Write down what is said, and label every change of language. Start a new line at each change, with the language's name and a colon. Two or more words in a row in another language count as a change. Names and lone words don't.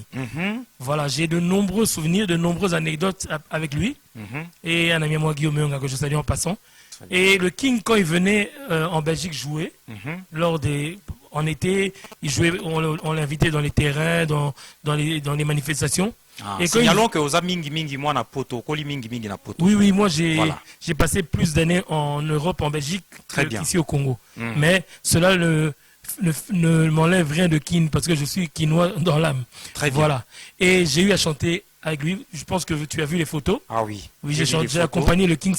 French: Voilà, j'ai de nombreux souvenirs, de nombreuses anecdotes avec lui. Et un ami à moi, Guillaume Yonga, que je salue en passant. Et le King, quand il venait en Belgique jouer, en été, il jouait, on l'invitait dans les terrains, dans les manifestations. Et signalons que
Lingala: aux mingi moi na poto, koli mingi na poto.
French: Oui, moi j'ai passé plus d'années en Europe, en Belgique, qu'ici au Congo. Mais cela ne m'enlève rien de kin parce que je suis kinois dans l'âme. Très bien. Voilà. Et j'ai eu à chanter avec lui. Je pense que tu as vu les photos. Ah oui. Oui, j'ai accompagné le King.